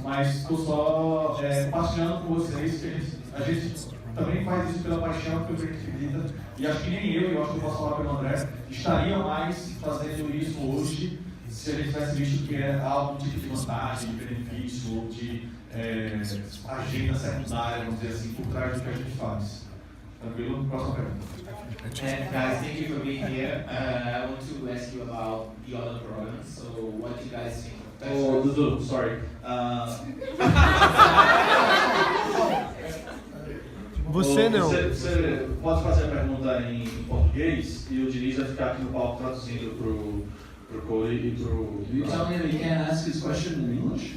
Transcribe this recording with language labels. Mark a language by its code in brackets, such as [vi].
[pt] Mas estou só compartilhando com vocês que a gente também faz isso pela paixão que a gente acredita. E acho que nem eu acho que eu posso falar pelo André, estaria mais fazendo isso hoje se a gente tivesse visto que é algum tipo de vantagem, de benefício ou de agenda secundária, vamos dizer assim, por trás do que a gente faz. Tranquilo? Próxima pergunta. [en] And guys, thank you for being here. I want to ask you about the other programs. So, what do you guys think of Techstars? Oh, Dudu, sorry. [pt] Você não. Você pode fazer a pergunta em português e o Diniz vai ficar aqui no palco traduzindo pro Cody e pro... [en] You tell me that he can't ask his question in English?